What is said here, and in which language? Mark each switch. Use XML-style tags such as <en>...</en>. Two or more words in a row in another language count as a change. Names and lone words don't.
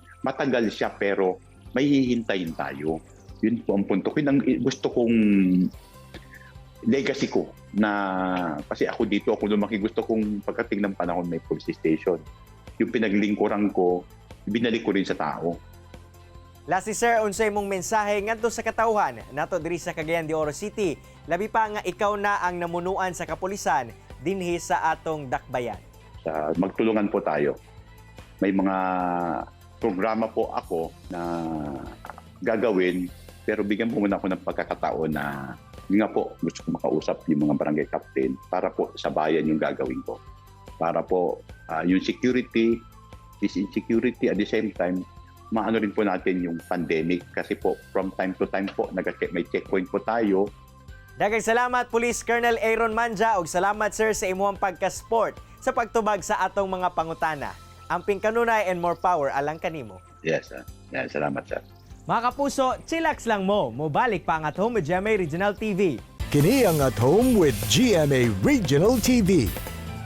<tl>Matagal siya pero may hihintayin tayo. Yun po ang punto ko. Gusto kong legacy ko na kasi ako dito, ako lumaki, gusto kong pagdating ng panahon may police station. Yung pinaglingkuran ko, binalik ko rin sa tao.</tl> <ceb>Lastly sir, unsay mong mensahe ngadto sa katawhan nato diri sa Cagayan de Oro City, labi pa nga ikaw na ang namunuan sa kapulisan dinhi sa atong dakbayan.</ceb> <tl>Magtulungan po tayo. May mga programa po ako na gagawin Pero bigyan po muna ako ng pagkakataon na yun nga po, gusto ko makausap yung mga barangay captain para po sa bayan yung gagawin ko. Para po yung security is insecurity at the same time, maano rin po natin yung pandemic kasi po</tl> <en>from time to time</en> <tl>po may checkpoint po tayo.</tl> <ceb>Daghang salamat Police Colonel Aaron Manja ug salamat sir sa imuhang pagka-sport sa pagtubag sa atong mga pangutana. Amping kanunay</ceb> <en>and more power</en> <ceb>alang kanimo.</ceb> <en>Yes, sir. Yeah, salamat, sir.</en> <ceb>Mga kapuso, chillax lang mo. Mobalik pa ang At Home with GMA Regional TV. Kini ang At Home with GMA Regional TV.</ceb>